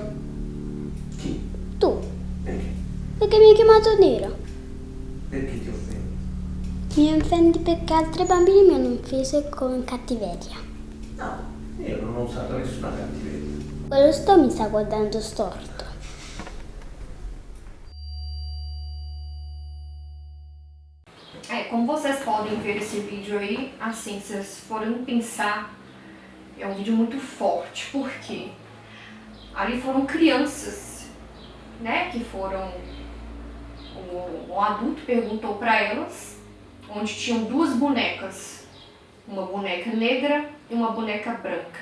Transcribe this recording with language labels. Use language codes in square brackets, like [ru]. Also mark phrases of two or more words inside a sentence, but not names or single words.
[it] Chi? Tu. Perché? Perché mi hai chiamato nero. Perché ti offendi? Mi offendi perché altri bambini mi hanno offeso con cattiveria. No, io non ho usato nessuna cattiveria. Quello mi sta guardando storto. [pt] Como vocês podem ver esse vídeo aí, assim, se vocês forem pensar, é um vídeo muito forte, porque ali foram crianças, né, que foram, um adulto perguntou para elas, onde tinham duas bonecas, uma boneca negra e uma boneca branca.